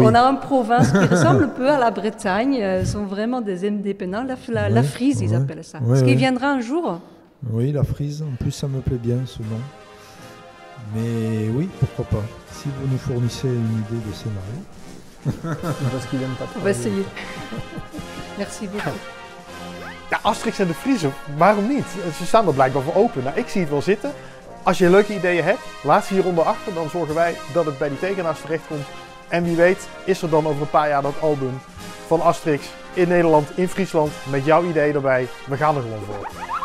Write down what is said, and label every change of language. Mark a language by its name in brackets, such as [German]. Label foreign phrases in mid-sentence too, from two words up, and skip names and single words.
[French] On a une province qui ressemble un peu à la Bretagne. Ils sont vraiment des indépendants. La Frise, ils appellent ça. Est-ce qu'il viendra un jour? Oui, la Frise. En plus, ça me plaît bien ce nom. Mais oui, pourquoi pas. Si vous nous fournissez une idée de scénario. Parce qu'il n'aime pas. On va essayer. Merci beaucoup. [Dutch] Ja, Asterix en de Friezen, waarom niet? Ze staan er blijkbaar voor open. Nou, ik zie het wel zitten. Als je leuke ideeën hebt, laat ze hieronder achter. Dan zorgen wij dat het bij die tekenaars terechtkomt. En wie weet is er dan over een paar jaar dat album van Asterix in Nederland, in Friesland. Met jouw idee erbij. We gaan er gewoon voor.